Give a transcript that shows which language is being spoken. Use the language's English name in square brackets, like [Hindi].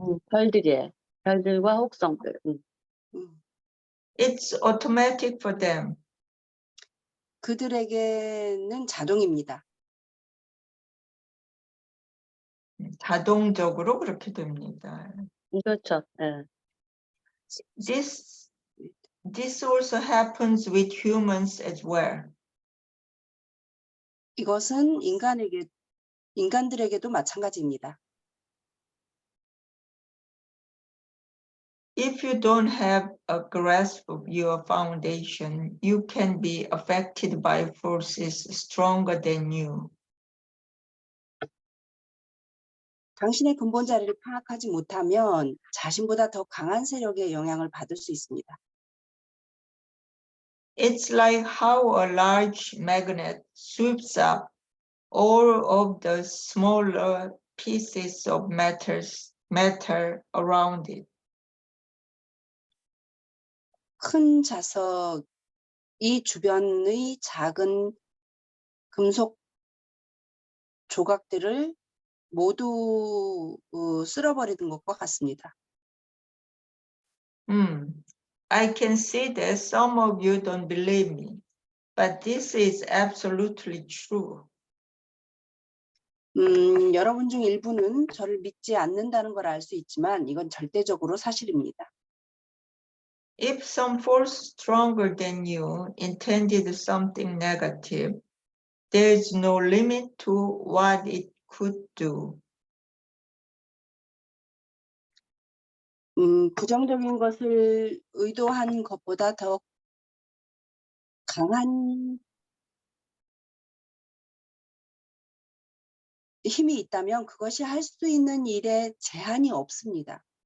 [Korean] 별들이에요. 별들과 혹성들. [English] It's automatic for them. [Korean] 그들에게는 자동입니다. 자동적으로 그렇게 됩니다. 그렇죠. 네. [English] This also happens with humans as well. [Korean] 이것은 인간들에게도 마찬가지입니다. [English] If you don't have a grasp of your foundation, you can be affected by forces stronger than you. [Korean] 당신의 근본 자리를 파악하지 못하면 자신보다 더 강한 세력의 영향을 받을 수 있습니다. [English] It's like how a large magnet sweeps up all of the smaller pieces of matter around it. [Korean] 큰 자석이 주변의 작은 금속 조각들을 모두 쓸어버리는 것과 같습니다. [English] I can see that some of you don't believe me, but this is absolutely true. [Korean] 여러분 중 일부는 저를 믿지 않는다는 걸 알 수 있지만 이건 절대적으로 사실입니다. [English] If some force stronger than you intended something negative, there's no limit to what it could do. [Korean] 부정적인 것을 의도한 것보다 더 강한 힘이 있다면 그것이 할 수 있는 일에 제한이 없습니다.